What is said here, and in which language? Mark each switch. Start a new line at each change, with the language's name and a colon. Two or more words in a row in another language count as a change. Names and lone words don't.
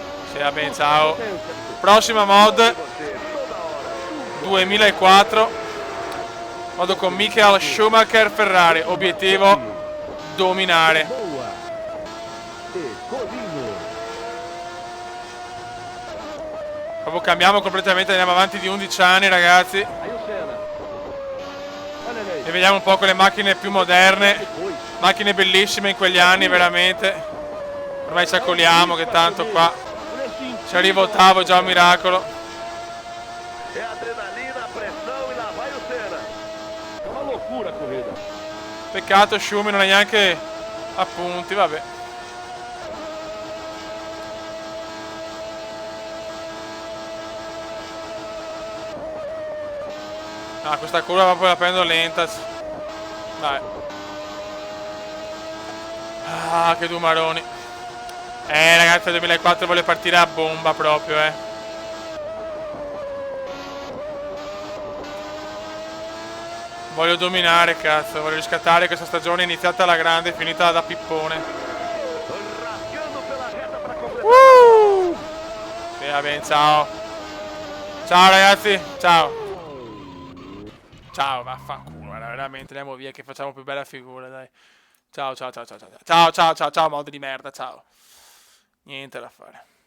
Italian: Sì, va bene, ciao. Prossima mod 2004. Vado con Michael Schumacher Ferrari. Obiettivo dominare.
Portuguese: Boa. E Colino.
Italian: Proprio cambiamo completamente, andiamo avanti di 11 anni, ragazzi.
Portuguese: Aí o Senna. Olha lei.
Italian: E vediamo un po' con le macchine più moderne.
Portuguese: Depois.
Italian: Macchine bellissime in quegli anni, veramente. Ormai ci accoliamo che tanto qua. Se arriva ottavo è già un miracolo.
Portuguese: É adrenalina, pressão e lá vai o Senna. É uma loucura a corrida.
Italian: Peccato Schumi non ha neanche appunti, vabbè. Ah, questa curva proprio la prendo lenta. Dai. Ah, che dumaroni. Ragazzi, il 2004 vuole partire a bomba proprio, Voglio dominare, cazzo. Voglio riscattare questa stagione iniziata alla grande e finita da pippone.
Portuguese: Rasgando pela reta para completar.
Italian: Sì, va bene, ciao. Ciao, ragazzi. Ciao. Ciao, vaffanculo, guarda, veramente andiamo via che facciamo più bella figura, dai. Ciao, ciao, ciao, ciao, ciao. Ciao, ciao, ciao, ciao, mod di merda, ciao. Niente da fare.